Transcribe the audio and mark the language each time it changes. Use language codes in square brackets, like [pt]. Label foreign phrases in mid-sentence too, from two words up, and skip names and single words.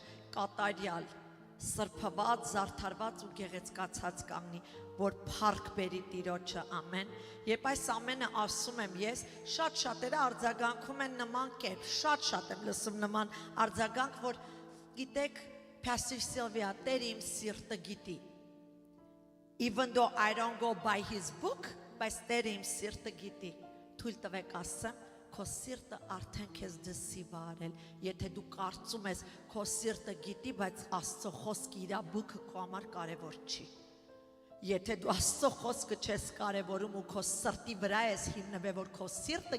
[hy] կատարյալ, սրբված, զարդարված ու գեղեցկացած կանգնի, որ փառք բերի Տիրոջը, ամեն։ Երբ այս ամենը ասում եմ ես, շատ շատերը արձագանքում են նման կերպ, շատ եմ լսում նման արձագանք, որ գիտեք, Pastor Sylvia, Տերը իմ սիրտը գիտի։ [en] Even though I don't go by his book, [hy] բայց Տերը իմ սիրտը գիտի։ Թույլ տվեք ասեմ, քո սիրտը արդեն քեզ դսիվ արել, եթե դու կարծում ես քո սիրտը գիտի, բայց Աստծո խոսքը իր բուքը քո համար կարևոր չի։ Եթե դու Աստծո խոսքը չես կարևորում ու քո սրտի վրա ես հիմնվել, որ քո սիրտը